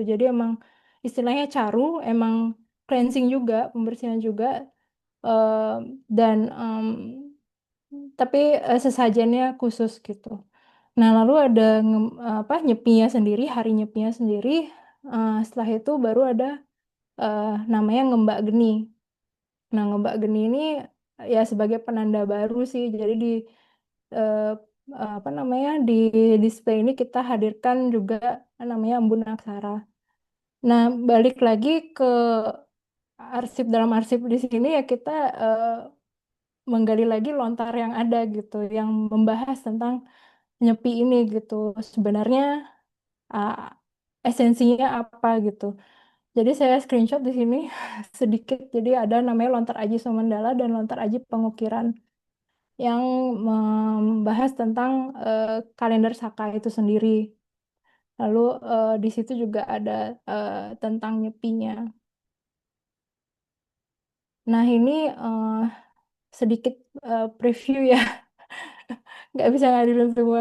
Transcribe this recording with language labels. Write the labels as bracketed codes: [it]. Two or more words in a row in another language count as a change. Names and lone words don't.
[id] Jadi emang istilahnya caru, emang cleansing juga, pembersihan juga eh, dan tapi sesajennya khusus gitu. Nah, lalu ada apa nyepinya sendiri, hari nyepinya sendiri. Setelah itu baru ada namanya ngembak geni. Nah, ngembak geni ini ya sebagai penanda baru sih. Jadi di eh, apa namanya di display ini kita hadirkan juga namanya embun aksara. Nah, balik lagi ke arsip dalam arsip di sini ya kita menggali lagi lontar yang ada gitu, yang membahas tentang nyepi ini gitu. Sebenarnya uh, esensinya apa gitu. Jadi saya screenshot di sini sedikit. Jadi ada namanya lontar aji Somandala dan lontar aji pengukiran yang membahas tentang kalender Saka itu sendiri. Lalu di situ juga ada tentang nyepinya. Nah ini sedikit preview ya, nggak bisa ngadirin semua.